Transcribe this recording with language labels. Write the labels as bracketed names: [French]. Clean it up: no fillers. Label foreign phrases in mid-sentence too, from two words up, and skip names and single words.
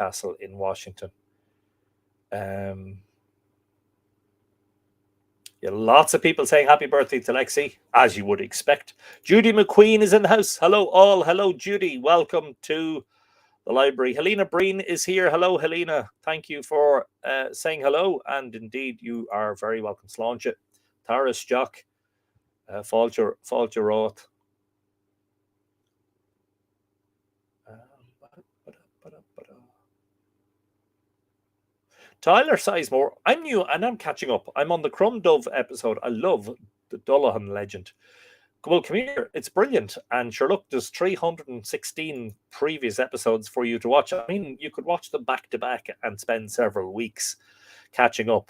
[English] in Newcastle in Washington. Yeah, lots of people saying happy birthday to Lexi, as you would expect. Judy McQueen is in the house. Hello, all. Hello, Judy. Welcome to the library. Helena Breen is here. Hello, Helena. Thank you for saying hello. And indeed, you are very welcome. [Irish] Sláinte. Taras Jock. Fáilte Roth. [English] Tyler Sizemore. I'm new and I'm catching up. I'm on the Crumb Dove episode. I love the Dullahan legend. Well, come here. It's brilliant. And sure, look, there's 316 previous episodes for you to watch. I mean, you could watch them back to back and spend several weeks catching up.